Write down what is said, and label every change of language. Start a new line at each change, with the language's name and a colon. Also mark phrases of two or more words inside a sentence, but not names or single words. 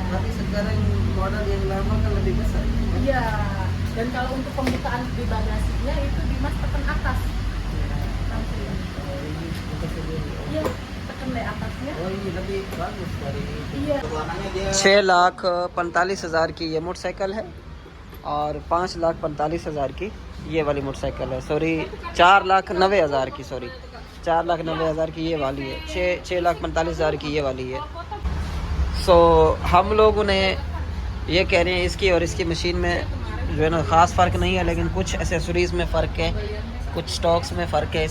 Indonesian: Tapi sekarang model yang lama kan lebih besar. Iya. Dan kalau untuk pembukaan di bagasinya itu Dimas tekan atas. Nanti. Oh, ini untuk segini. Iya. Tekan dari atasnya. Oh, ini lebih bagus dari itu. Iya. warnanya dia
Hindi: 6,45,000 की ये मोटरसाइकिल है, और 5,45,000 की ये वाली मोटरसाइकिल है। सॉरी, 4,90,000 की, सॉरी 4,90,000 की ये वाली है। 6,45,000 की ये वाली है। सो हम लोगों ने ये कह रहे हैं इसकी और इसकी मशीन में जो है ना ख़ास फ़र्क नहीं है, लेकिन कुछ एसेसरीज़ में फ़र्क है, कुछ स्टॉक्स में फ़र्क है।